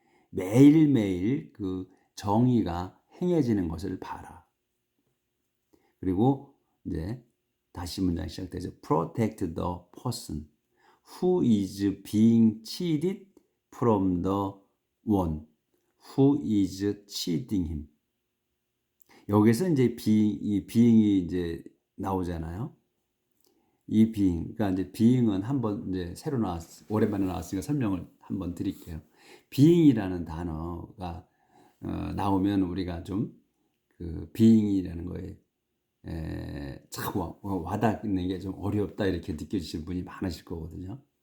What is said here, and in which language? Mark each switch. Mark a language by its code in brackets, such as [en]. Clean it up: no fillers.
[ko] 매일매일 그 정의가 행해지는 것을 봐라. 그리고 이제 다시 문장이 시작되죠. [en] Protect the person who is being cheated from the one who is cheating him. [ko] 여기서 이제 이 being이 이제 나오잖아요. 이 being, 그러니까 이제 being은 한번 이제 새로 오랜만에 나왔으니까 설명을 한번 드릴게요. being이라는 단어가 나오면 우리가 좀 그 being이라는 거에 참 와닿는 게 좀 어렵다 이렇게 느껴지시는 분이 많으실 거거든요.